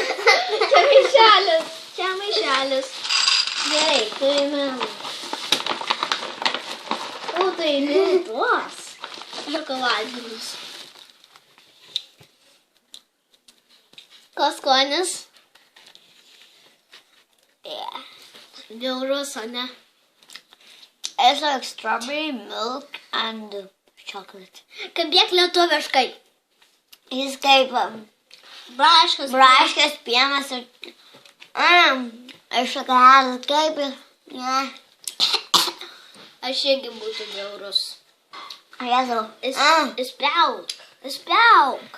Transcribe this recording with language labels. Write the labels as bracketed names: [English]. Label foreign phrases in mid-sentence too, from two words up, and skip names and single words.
[Lithuanian] Čia maišelis! Čia maišelis. Gerai, turime... O, tai tuos šokoladinius. Ko skonis? Bjaurus, o ne? [English] It's like strawberry milk and chocolate. [Lithuanian] Kalbėk lietuviškai. Jis kaip Braškas. pienas ir šokoladas kaip ir... Ne. Aš irgi būtų bjaurus. Jėzau. Spjauk.